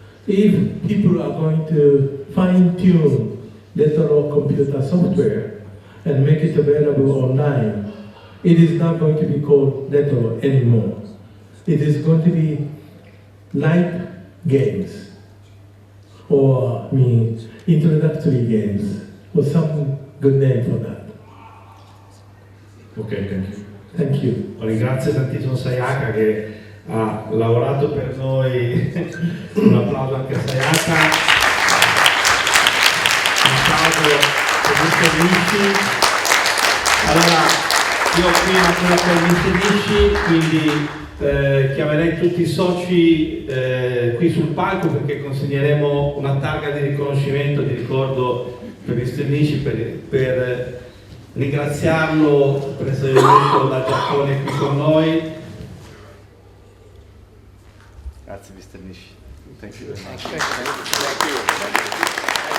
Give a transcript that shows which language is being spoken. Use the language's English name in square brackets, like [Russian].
[English] If people are going to fine-tune retro computer software and make it available online, it is not going to be called retro anymore. It is going to be light games, or introductory games, or some good name for that. Ok, thank you. Thank you. [Italian] Ringrazio tantissimo Sayaka che ha lavorato per noi. Un applauso anche a Sayaka. Un applauso per Mr. Nishi. Allora, io qui una per Mr. Nishi, quindi chiamerei tutti i soci qui sul palco perché consegneremo una targa di riconoscimento, di ricordo per Mr. Nishi, per ringraziarlo per essere venuto dal Giappone qui con noi. Grazie Mr. Nishi. [English] Thank you very much. Thank you.